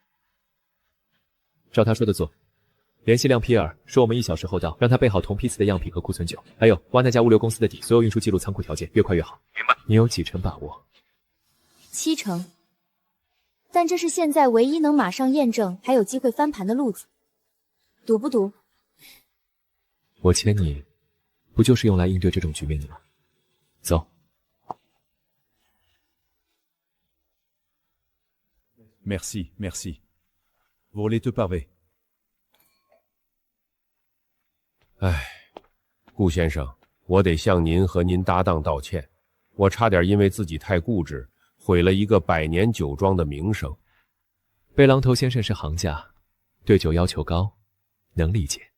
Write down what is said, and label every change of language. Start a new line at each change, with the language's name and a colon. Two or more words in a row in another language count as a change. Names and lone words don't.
Chinese: 照他说的做，联系亮皮尔，说我们1小时后到，让他备好同批次的样品和库存酒，还有挖那家物流公司的底，所有运输记录、仓库条件，越快越好。明白。你有几成把握？7成。但这是现在唯一能马上验证还有机会翻盘的路子，赌不赌？我签你，不就是用来应对这种局面的吗？走。
French: Merci, merci. Vous les deux pavés.
Chinese: 哎，顾先生，我得向您和您搭档道歉。我差点因为自己太固执，毁了一个100年酒庄的名声。贝榔头先生是行家，对酒要求高，能理解。